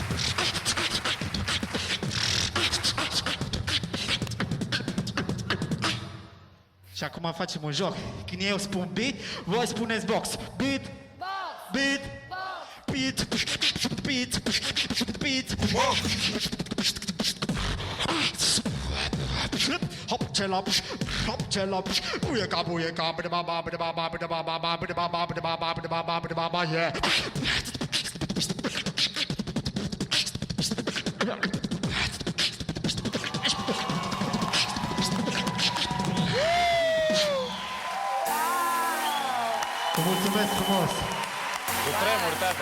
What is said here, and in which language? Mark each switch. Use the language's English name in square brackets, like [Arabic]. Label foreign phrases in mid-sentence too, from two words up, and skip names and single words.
[Romanian] Și acum facem un joc. Când eu spun beat, voi spuneți box. [English] Beat, beat, beat, beat, beat. Hop, celop, hop, celop. Buieca, buieca, baba, baba, baba, baba, baba, baba, baba, baba, yeah. [Romanian] Mulțumesc frumos! Cu tremur, tată!